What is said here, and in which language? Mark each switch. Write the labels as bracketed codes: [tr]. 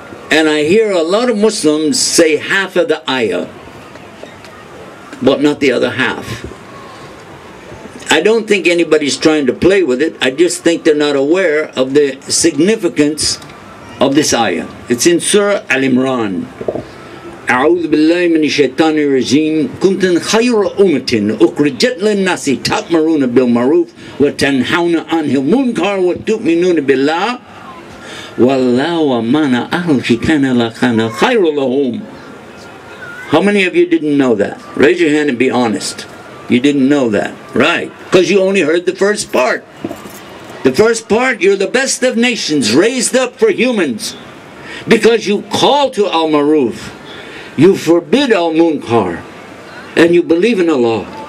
[en] And I hear a lot of Muslims say half of the ayah, but not the other half. I don't think anybody's trying to play with it. I just think they're not aware of the significance of this ayah. It's in Surah Al-Imran. [ar] أعوذ بالله من الشيطان الرجيم كنتم خير أمة أخرجت للناس تأمرون بالمعروف وتنهون عن المنكر وتؤمنون بالله والله وما أهل الكتاب لكان خير لهم. [en] How many of you didn't know that? Raise your hand and be honest. You didn't know that, right? Because you only heard the first part. The first part, you're the best of nations, raised up for humans. Because you call to al-Maruf, you forbid al-Munkar, and you believe in Allah.